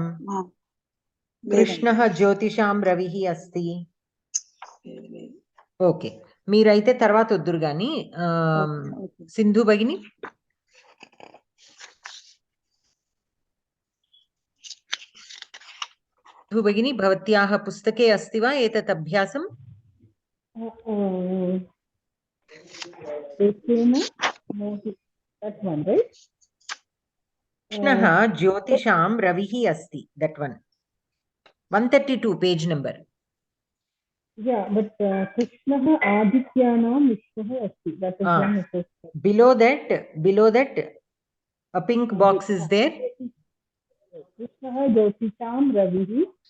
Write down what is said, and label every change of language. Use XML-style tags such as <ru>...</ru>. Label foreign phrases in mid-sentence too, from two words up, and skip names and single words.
<sa>కృష్ణః జ్యోతిషాం రవిః అస్తి.</sa> <te>ఓకే, మీరైతే తర్వాత వద్దురు గాని.</te> <sa>సింధు భగిని, సింధు భగిని భవత్యాः పుస్తకే अस्ति वा एतत् अभ्यासम्? कृष्णः ज्योतिषां रविः अस्ति.</sa> <en>That one. 132 page number. Yeah, but</en> <sa>कृष्णः आदित्यानाम् विष्णुः अस्ति.</sa> <en>That is one it is. Below that, a pink box is there.</en> <sa>कृष्णः ज्योतिषां रविः.</sa>